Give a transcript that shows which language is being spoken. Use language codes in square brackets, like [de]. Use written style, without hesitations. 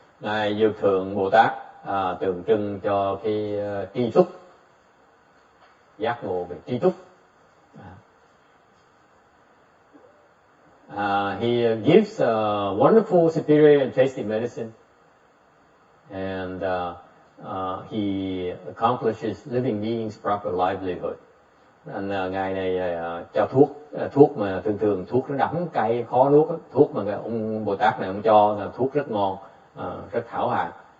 [vi] Ngài Dược Thượng Bồ Tát tượng trưng cho cái tri túc, giác ngộ về tri túc. [en] He gives wonderful, superior and tasty medicine, and he accomplishes living beings' proper livelihood. [vi] Ngài này cho thuốc mà thường thuốc nó đắng cay khó nuốt, thuốc mà ông Bồ Tát này ông cho là thuốc rất ngon, rất thảo hạng.